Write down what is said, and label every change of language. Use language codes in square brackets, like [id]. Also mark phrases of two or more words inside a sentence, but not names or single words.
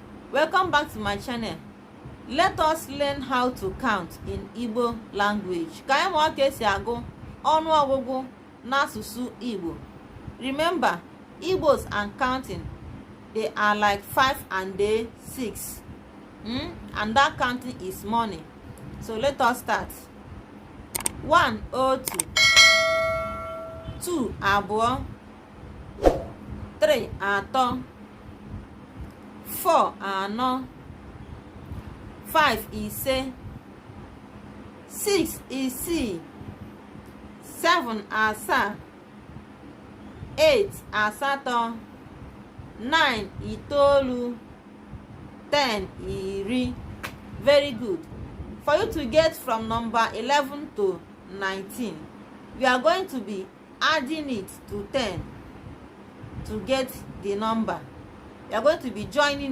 [en] Welcome back to my channel. Let us learn how to count in Igbo language. [ig] Ka anyị mụọ ka esi agụ ọnụọgụgụ n'asụsụ Igbo. [en] Remember, Igbos and counting, they are like 5 and 6. And that counting is money. So let us start. [ig] 1 otu, 2 abụọ, 3 atọ, 4 anọ, 5 ise, 6 isii, 7 asaa, 8 asatọ, 9 itoolu, 10 iri. [en] Very good. For you to get from number 11 to 19, we are going to be adding it to 10 to get the number. We are going to be joining it.